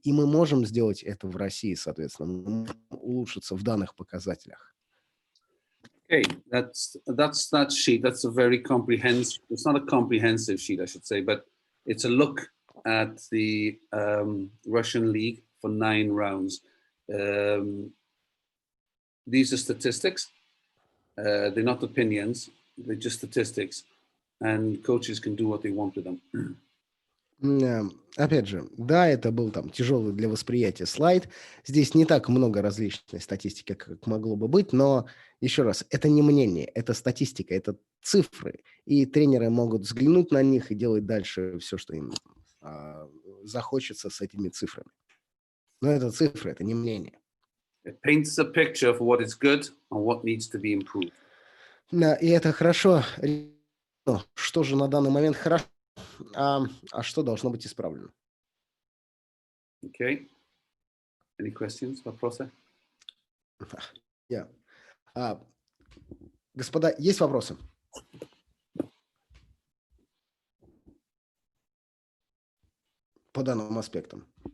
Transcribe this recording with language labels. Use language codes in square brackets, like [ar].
[ru] И мы можем сделать это в России, соответственно. Мы можем улучшиться в данных показателях. [en] Okay, that's that sheet. That's a very comprehensive. It's not a comprehensive sheet, I should say, but it's a look at the Russian league for 9 rounds. These are statistics. They're not opinions. They're just statistics, and coaches can do what they want with them. [ru] Опять же, да, это был там тяжелый для восприятия слайд. Здесь не так много различной статистики, как могло бы быть, но еще раз, это не мнение, это статистика, это цифры. И тренеры могут взглянуть на них и делать дальше все, что им захочется с этими цифрами. Но это цифры, это не мнение. [en] It paints a picture of what is good and what needs to be improved. [ru] Да, и это хорошо. Что же на данный момент хорошо, а что должно быть исправлено? [en] Okay. Any questions, [ru] вопросы? [en] Yeah. [ru] Господа, есть вопросы? По данным аспектам.